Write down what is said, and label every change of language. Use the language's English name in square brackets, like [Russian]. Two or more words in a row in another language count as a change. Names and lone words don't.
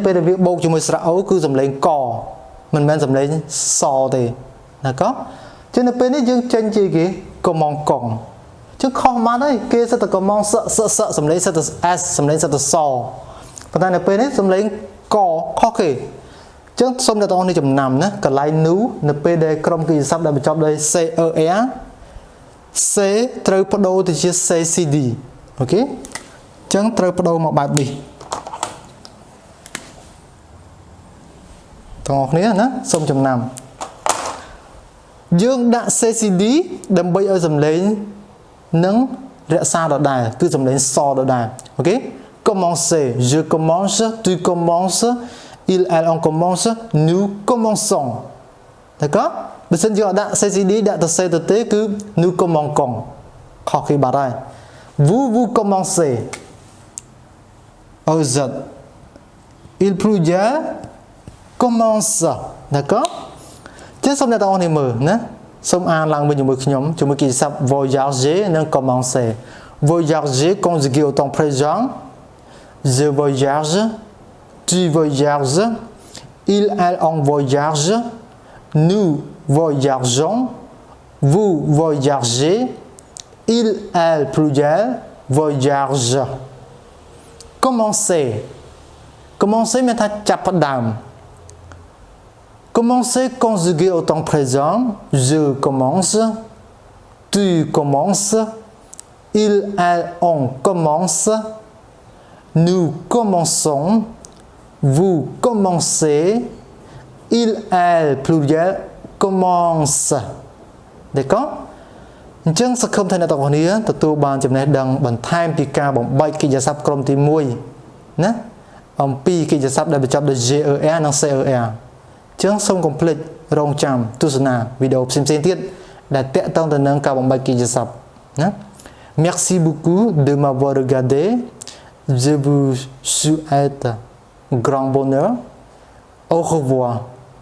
[Khmer] ពេលដែលវាបូកជាមួយស្រៈ o គឺសំឡេងកមិនមែនសំឡេងសទេណាកោចឹងនៅពេលនេះយើងចេញជាគេកុំម៉ងកងចឹងខុសមកហើយគេសិតតែកុំម៉ងសសំឡេងសិតតែ s សំឡេងសិតតែសប៉ុន្តែនៅពេលនេះសំឡេងកខុសគេចឹងសូមអ្នកទាំងអស់នេះចំណាំណាកន្លែង nu នៅពេលដែលក្រុមកិច្ចសព្ទដែលបញ្ចប់ដោយ cer c ត្រូវបដូរទៅជា ccd អូខេចឹងត្រូវបដូរមកបែបនេះ ទាំងអស់គ្នាណាសូមចំណាំយើងដាក់ ccd ដើម្បីឲ្យសំឡេងនឹងរក្សាដដែលគឺសំឡេងសដដែលអូខេ [French] commencer je commence tu commences il elle on commence nous commençons d'accord [Khmer] បើសិនយើងអត់ដាក់ ccd ដាក់ទៅ c ទៅទេគឺ [French] nous commençons [Khmer] ខុសគេបាត់ហើយ [French] vous commencez aux autres il plusieurs commence d'accord [Khmer] ចឹងសូមអ្នកទាំងអស់នេះមើលណាសូម អានឡើងវិញជាមួយខ្ញុំជាមួយកិច្ចសព្ទ [French] voyager និង commencer voyager conjugué au temps présent je voyage tu voyages il elle on voyage nous voyageons vous voyagez il elle plusieurs voyage commencer commencer [Khmer] មានថាចាប់ផ្ដើម [French] Commencer conjugué au temps présent. Je commence. Tu commences. Il, elle, on commence. Nous commençons. Vous commencez. Il, elle, pluriel, commence. D'accord? [Khmer] អញ្ចឹងសង្ឃឹមថាអ្នកទាំងអស់គ្នាទទួលបានចំណេះដឹងបន្ថែមពីការបំបែកកិច្ចសព្ទក្រុមទី1ណាអំពីកិច្ចសព្ទដែលបញ្ចប់ដោយ ger និង cer ចឹងសូមកុំភ្លេចរងចាំទស្សនាវីដេអូផ្សេងៗទៀតដែលតាក់ទងទៅនឹងការបំបែកកិច្ចសព្ទណា [French] Merci beaucoup de m'avoir regardé. Je vous souhaite grand bonheur. Au revoir.